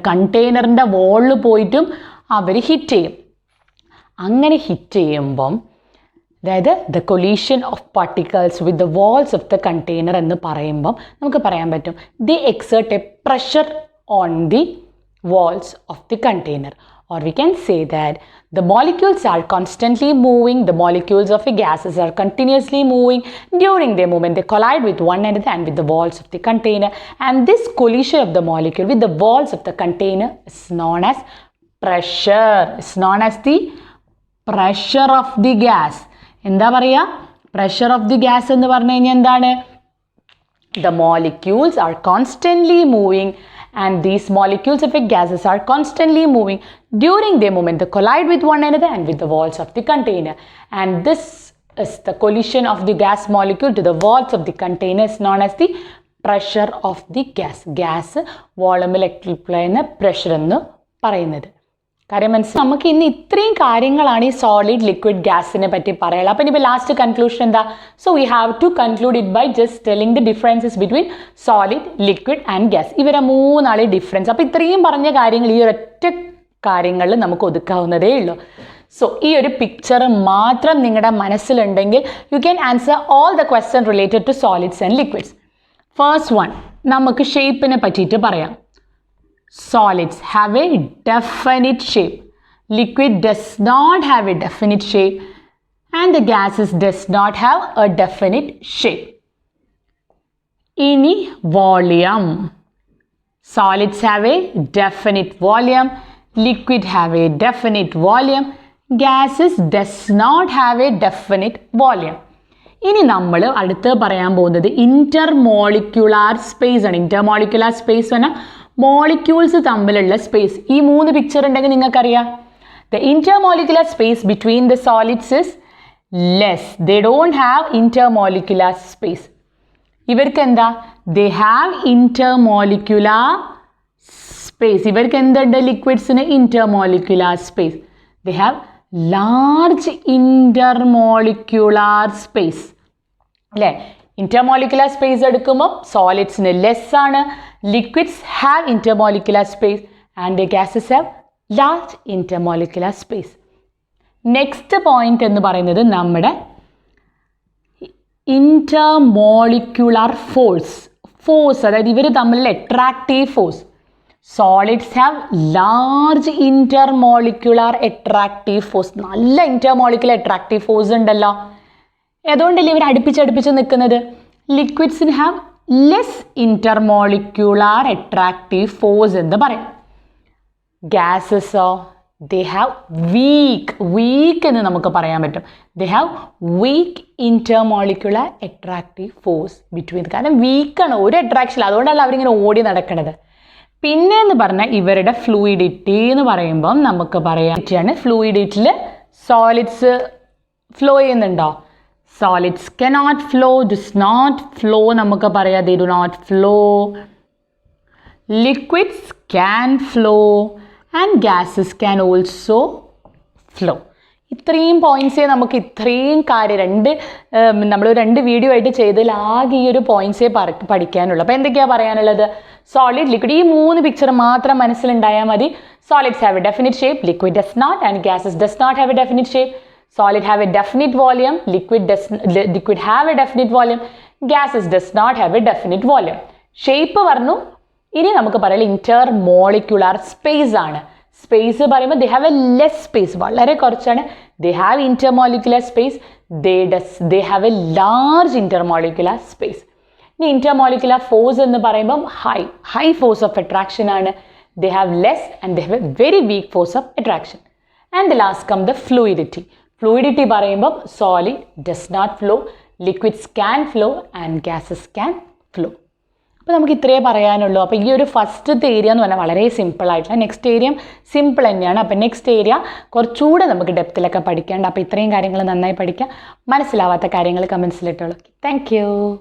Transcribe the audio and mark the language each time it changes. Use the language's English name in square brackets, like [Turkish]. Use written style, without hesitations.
[Malayalam] കണ്ടെയ്നറിൻ്റെ വാളിൽ പോയിട്ടും അവർ ഹിറ്റ് ചെയ്യും. അങ്ങനെ ഹിറ്റ് ചെയ്യുമ്പം, അതായത് [English] the collision of particles with the walls of the container [Malayalam] എന്ന് പറയുമ്പം നമുക്ക് പറയാൻ പറ്റും [English] They exert a pressure on the walls of the container. Or we can say that the molecules are constantly moving. The molecules of a gases are continuously moving. During their movement, they collide with one another and with the walls of the container. And this collision of the molecule with the walls of the container is known as pressure. It's known as the pressure of the gas. [Malayalam] എന്താ പറയുക? [English] Pressure of the gas [Malayalam] എന്ന് പറഞ്ഞു കഴിഞ്ഞാൽ എന്താണ്? [English] The molecules are constantly moving. And these molecules of a gases are constantly moving. During their movement, they collide with one another and with the walls of the container. And this is the collision of the gas molecule to the walls of the container is known as the pressure of the gas. [Malayalam] Gas volume ചെയ്യുന്ന pressure എന്ന് പറയുന്നത്. കാര്യം മനസ്സിലായി. നമുക്ക് ഇന്ന് ഇത്രയും കാര്യങ്ങളാണ് ഈ സോളിഡ് ലിക്വിഡ് ഗ്യാസിനെ പറ്റി പറയാനുള്ളത്. അപ്പം ഇനിയിപ്പോൾ ലാസ്റ്റ് കൺക്ലൂഷൻ എന്താ? [English] So we have to conclude it by just telling the differences between solid, liquid and gas. [Malayalam] ഇവരെ മൂന്നാളെ ഡിഫറൻസ്. അപ്പോൾ ഇത്രയും പറഞ്ഞ കാര്യങ്ങൾ ഈ ഒരൊറ്റ കാര്യങ്ങളിൽ നമുക്ക് ഒതുക്കാവുന്നതേ ഉള്ളൂ. സോ ഈ ഒരു പിക്ചർ മാത്രം നിങ്ങളുടെ മനസ്സിലുണ്ടെങ്കിൽ [English] You can answer all the question related to solids and liquids. [Malayalam] First one, നമുക്ക് ഷേപ്പിനെ പറ്റിയിട്ട് പറയാം. [English] Solids have a definite shape. Liquid does not have a definite shape. And the gases does not have a definite shape. [Malayalam] Ini [English] volume. Solids have a definite volume. Liquid have a definite volume. Gases does not have a definite volume. [Malayalam] ഇനി നമ്മൾ അടുത്ത് പറയാൻ പോകുന്നത് intermolecular space ആണ്. Intermolecular space പറഞ്ഞാൽ molecules തമ്മിലുള്ള space. ഈ 3 picture ഉണ്ടെങ്കിൽ നിങ്ങൾക്കറിയാം. [English] The intermolecular space between the solids is less. They don't have intermolecular space. [Malayalam] ഇവർക്ക് എന്താ? [English] They have intermolecular space. [Malayalam] ഇവർക്ക് എന്തുണ്ട്? ലിക്വിഡ്സിന് [English] intermolecular space. They have large intermolecular space. [Malayalam] അല്ലേ? intermolecular space എടുക്കുമ്പോൾ സോളിഡ്സിന് ലെസ് ആണ്. [English] Liquids have intermolecular space and the gases have large intermolecular space. [Malayalam] Next point എന്ന് പറയുന്നത് നമ്മുടെ intermolecular force. അതായത് ഇവർ തമ്മിലുള്ള attractive force. [English] Solids have large intermolecular attractive force. [Malayalam] നല്ല intermolecular attractive force ഉണ്ടല്ലോ. അതുകൊണ്ടല്ലേ ഇവർ അടുപ്പിച്ച് നിൽക്കുന്നത്. ലിക്വിഡ്സിന് [English] have less intermolecular attractive force [Malayalam] എന്ന് പറയും. ഗ്യാസസോ [English] they have weak [Malayalam] എന്ന് നമുക്ക് പറയാൻ പറ്റും. [English] they have weak intermolecular attractive force between. [Malayalam] കാരണം വീക്കാണ്, ഒരു അട്രാക്ഷൻ, അതുകൊണ്ടല്ല അവരിങ്ങനെ ഓടി നടക്കുന്നത്. പിന്നെ എന്ന് പറഞ്ഞാൽ ഇവരുടെ ഫ്ലൂയിഡിറ്റി എന്ന് പറയുമ്പം നമുക്ക് പറയാൻ ഫ്ലൂയിഡിറ്റിയിൽ സോളിഡ്സ് ഫ്ലോ ചെയ്യുന്നുണ്ടോ? [English] solids cannot flow, does not flow [Malayalam] നമുക്ക് പറയാം. [English] they do not flow. liquids can flow and gases can also flow. [Malayalam] ഇത്രയും പോയിൻറ്റ്സേ നമുക്ക് ഇത്രയും കാര്യം നമ്മൾ 2 വീഡിയോ ആയിട്ട് ചെയ്തതിൽ ആകെ ഈ ഒരു പോയിൻറ്റ്സേ പഠിക്കാനുള്ളൂ. അപ്പോൾ എന്തൊക്കെയാണ് പറയാനുള്ളത്? സോളിഡ്, ലിക്വിഡ്, ഈ 3 പിക്ചർ മാത്രം മനസ്സിലുണ്ടായാൽ മതി. [English] Solids have a definite shape, liquid does not, and gases does not have a definite shape. Solid have a definite volume, liquid have a definite volume, gases does not have a definite volume. [Malayalam] Shape പറഞ്ഞു. ഇനി നമുക്ക് പറയാം intermolecular space ആണ്. [English] space പറയുമ്പോൾ they have a less space, [Malayalam] വളരെ കുറച്ചാണ്. [English] they have intermolecular space, they have a large intermolecular space. [Malayalam] ഇനി intermolecular force എന്ന് പറയുമ്പം [English] high force of attraction [Malayalam] ആണ്. [English] they have less and they have a very weak force of attraction. And the last come the fluidity. Fluidity പറയുമ്പോൾ solid does not flow, liquids can flow and gases can flow. [Malayalam] അപ്പോൾ നമുക്ക് ഇത്രയേ പറയാനുള്ളൂ. അപ്പോൾ ഈ ഒരു ഫസ്റ്റത്തെ ഏരിയ എന്ന് പറഞ്ഞാൽ വളരെ സിമ്പിൾ ആയിട്ടുള്ള, നെക്സ്റ്റ് ഏരിയ സിമ്പിൾ തന്നെയാണ്. അപ്പോൾ നെക്സ്റ്റ് ഏരിയ കുറച്ചുകൂടെ നമുക്ക് ഡെപ്തിലൊക്കെ പഠിക്കേണ്ട. അപ്പോൾ ഇത്രയും കാര്യങ്ങൾ നന്നായി പഠിക്കുക. മനസ്സിലാവാത്ത കാര്യങ്ങൾ കമൻസിലിട്ടുള്ളൂ. Thank you.